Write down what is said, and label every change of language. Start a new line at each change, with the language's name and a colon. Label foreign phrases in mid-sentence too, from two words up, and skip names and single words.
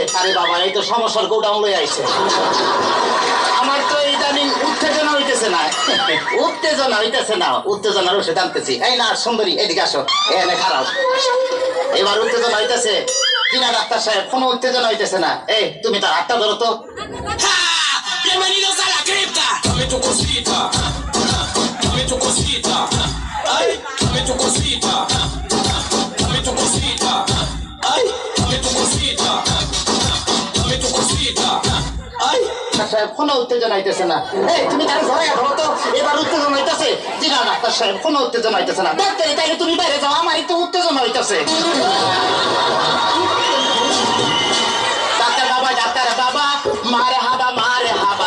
Bangla: আরে বাবা, এই তো সমস্যার গোডাউন লয়ে আইছে। আমার তো ইদানিং উত্তেজনা হইতেছে না, উত্তেজনা হইতেছে না, উত্তেজনার ওষুধ আনতেছি। এই না সুন্দরী, এদিকে আসো, এখানে খারাপ। এবার উত্তেজনা হইতেছে কিনা ডাক্তার সাহেব? কোনো উত্তেজনা হইতেছে না। এই তুমি তার হাতটা ধরো তো।
Spanish: Bienvenidos a la cripta. Dame tu cosita. Dame tu cosita. Ay, dame tu cosita. Dame tu cosita. Ay, dame tu cosita. Dame tu cosita. Ay.
Bangla: ডাক্তার সাহেব, কোনো উত্তেজনা হইতেছে না। এই তুমি তার ঘরে ধরো তো। এবার উত্তেজনা হইতেছে? জি না ডাক্তার সাহেব, কোনো উত্তেজনা হইতেছে না। ডাক্তার, তাইলে তুমি বাইরে যাও, আমারই তো উত্তেজনা হইতেছে। ডাক্তার বাবা, ডাক্তার বাবা, মারে হাবা মারে হাবা।